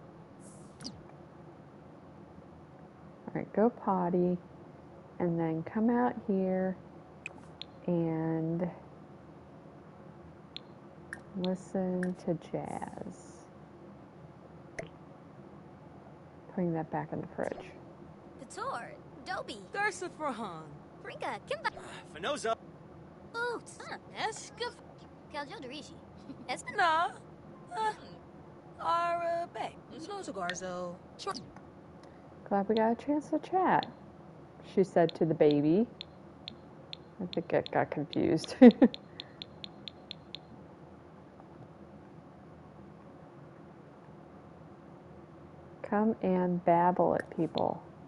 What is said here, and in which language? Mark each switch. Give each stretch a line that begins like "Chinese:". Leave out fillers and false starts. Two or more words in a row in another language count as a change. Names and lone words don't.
English: Alright, go potty. And then come out here and listen to jazz. Putting that back in the fridge. Kator. Dobie. Garsafrahan. Brinka. Kimba. Finoza. Boots. Eskaf. Kaljo Dorishi. Espen. Na. Arabe. Slozo Garzo. Glad we got a chance to chat, she said to the baby. I think it got confused. Come and babble at people.